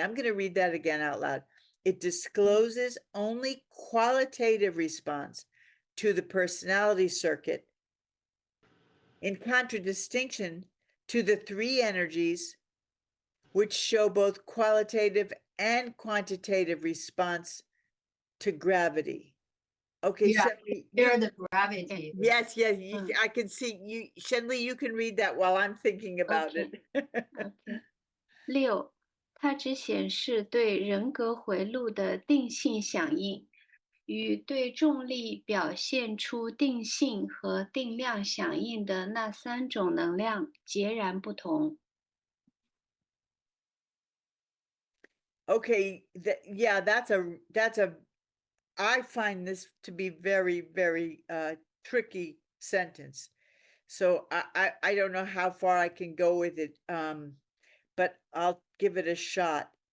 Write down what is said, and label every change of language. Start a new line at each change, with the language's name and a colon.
English: I'm going to read that again out loud. It discloses only qualitative response to the personality circuit in contradistinction to the 3 energies which show both qualitative and quantitative response to gravity. Okay, Yeah, Shenli, share the gravity. yes, I can see you, Shenli, you can read that while I'm thinking about it.
Chinese: OK， 6，它只显示对人格回路的定性响应，与对重力表现出定性和定量响应的那3种能量截然不同。
English: Okay, yeah, that's a I find this to be very, very tricky sentence. So I don't know how far I can go with it, but I'll give it a shot.